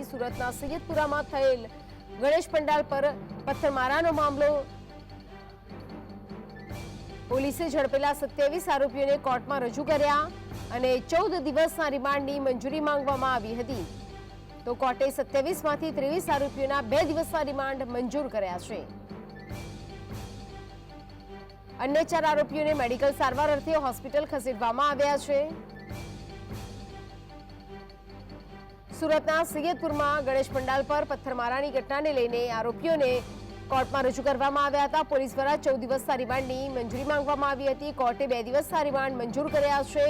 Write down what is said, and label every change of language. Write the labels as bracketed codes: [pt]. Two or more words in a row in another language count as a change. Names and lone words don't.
[gu] સુરતના સૈયદપુરામાં થયેલ ગણેશ પંડાલ પર પથ્થરમારાનો મામલો। પોલીસે ઝડપેલા 27 આરોપીઓને કોર્ટમાં રજૂ કર્યા અને 14 દિવસના રિમાન્ડની મંજૂરી માંગવામાં આવી હતી। તો કોર્ટે 27 માંથી 23 આરોપીઓના 2 દિવસના રિમાન્ડ મંજૂર કર્યા છે। અન્ય 4 આરોપીઓને મેડિકલ સારવાર અર્થે હોસ્પિટલ ખસેડવામાં આવ્યા છે। સુરતના સૈયદપુરમાં ગણેશ પંડાલ પર પથ્થરમારાની ઘટનાને લઈને આરોપીઓને કોર્ટમાં રજૂ કરવામાં આવ્યા હતા। પોલીસ દ્વારા 14 દિવસના રિમાન્ડની મંજૂરી માંગવામાં આવી હતી। કોર્ટે 2 દિવસના રિમાન્ડ મંજૂર કર્યા છે।